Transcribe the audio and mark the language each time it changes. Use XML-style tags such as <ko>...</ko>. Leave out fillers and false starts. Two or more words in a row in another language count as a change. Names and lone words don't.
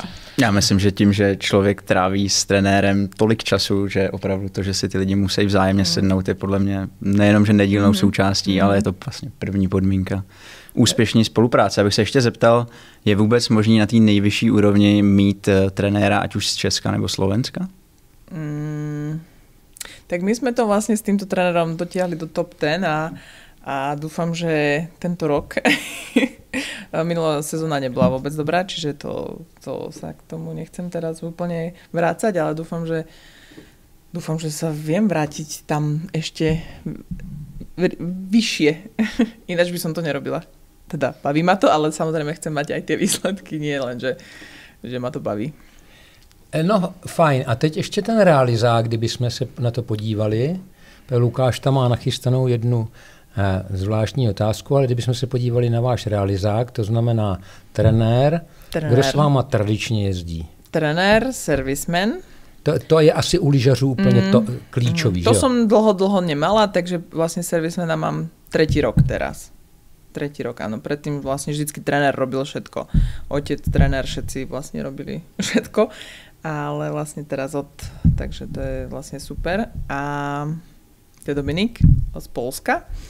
<cs>Já myslím, že tím, že člověk tráví s trenérem tolik času, že opravdu to, že si ty lidi musí vzájemně sednout, je podle mě nejenom, že nedílnou součástí, ale je to vlastně první podmínka úspěšné spolupráce. Abych se ještě zeptal, je vůbec možný na té nejvyšší úrovni mít trenéra, ať už z Česka nebo Slovenska?</cs> <sk>Tak my jsme to vlastně s týmto trenérom dotiahli do top 10 a dúfam, že tento rok minulá sezóna nebola vôbec dobrá, čiže to sa k tomu nechcem teraz úplne vrácať, ale dúfam, že sa viem vrátiť tam ešte vyššie. Ináč by som to nerobila. Teda baví ma to, ale samozrejme chcem mať aj tie výsledky, nie len, že ma to baví.</sk> <cs>No fajn. A teď ještě ten realizák, kdybychom se na to podívali. Lukáš tam má nachystanou jednu zvláštní otázku, ale kdybychom se podívali na váš realizák, to znamená trenér. Kdo s váma tradičně jezdí? Trenér, servisman. To je asi u lyžařů úplně to klíčový.</cs> <sk>To som dlho nemala, takže vlastne servismana mám 3. rok teraz. 3. rok, áno. Predtým vlastne vždycky trenér robil všetko. Otec, trenér, všetci vlastne robili všetko. Ale vlastne teraz takže to je vlastne super. A to je Dominik z Polska.</sk>